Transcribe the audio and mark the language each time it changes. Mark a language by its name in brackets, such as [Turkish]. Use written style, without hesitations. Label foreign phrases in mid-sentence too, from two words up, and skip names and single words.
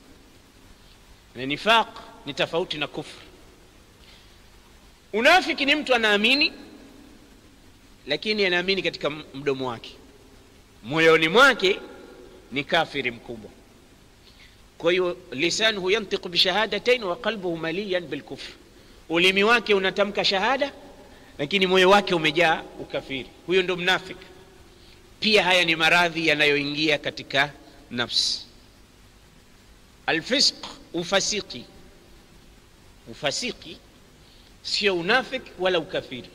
[Swahili] Na nifaq ni tofauti na kufru. Unafiki ni mtu anaamini lakini anaamini katika mdomo wake, moyoni mwake ni kafiri mkubwa. [Arabic] لسانه ينطق بالشهادتين وقلبه مليان بالكفر. [Swahili] Ulimi wake unatamka shahada lakini moyo wake umejaa ukafiri. Huyo ndo mnafiki. Pia haya ni maradhi yanayoingia katika nafsi. Alfisq, ufasiki. Ufasiki sio unafiki wala ukafiri.